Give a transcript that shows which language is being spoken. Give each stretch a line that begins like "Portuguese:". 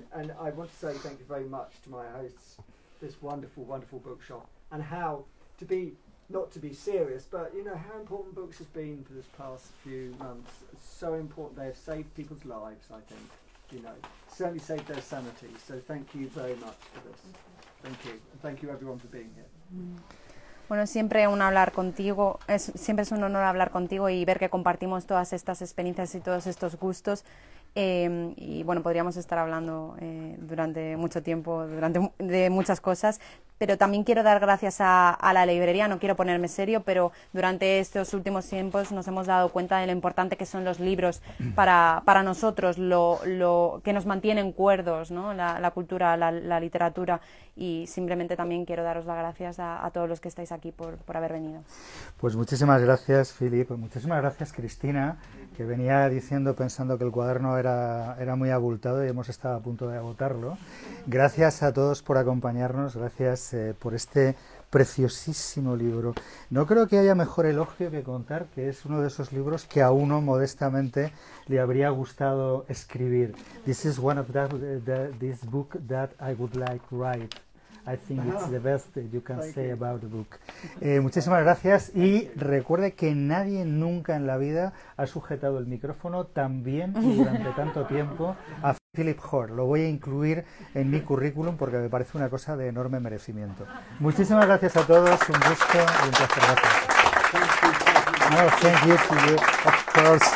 English: And I want to say thank you very much to my hosts, this wonderful, wonderful bookshop, and how to be, not to be serious, but you know how important books have been for this past few months. It's so important. They have saved people's lives, I think. You know, certainly saved their sanity. So thank you very much for this. Thank you, and thank you everyone for being here.
Spanish: Bueno, siempre siempre es un honor hablar contigo y ver que compartimos todas estas experiencias y todos estos gustos. Y bueno, podríamos estar hablando durante mucho tiempo de muchas cosas, pero también quiero dar gracias a la librería. No quiero ponerme serio, pero durante estos últimos tiempos nos hemos dado cuenta de lo importante que son los libros para nosotros, lo que nos mantienen cuerdos, ¿no? La cultura, la literatura, y simplemente también quiero daros las gracias a todos los que estáis aquí por haber venido. Pues muchísimas gracias, Philip, muchísimas gracias, Cristina, que venía diciendo, pensando que el cuaderno era muy abultado y hemos estado a punto de agotarlo. Gracias a todos por acompañarnos, gracias por este preciosísimo libro. No creo que haya mejor elogio que contar que es uno de esos libros que a uno modestamente le habría gustado escribir.
English: This is one of this book that I would like to write. I think it's the best that you can say about the book.
Spanish: Muchísimas gracias, y recuerde que nadie nunca en la vida ha sujetado el micrófono tan bien y durante tanto tiempo a Philip Hoare. Lo voy a incluir en mi currículum porque me parece una cosa de enorme merecimiento. Muchísimas gracias a todos, un gusto y un placer. Gracias.
English: No, thank you to you, of course.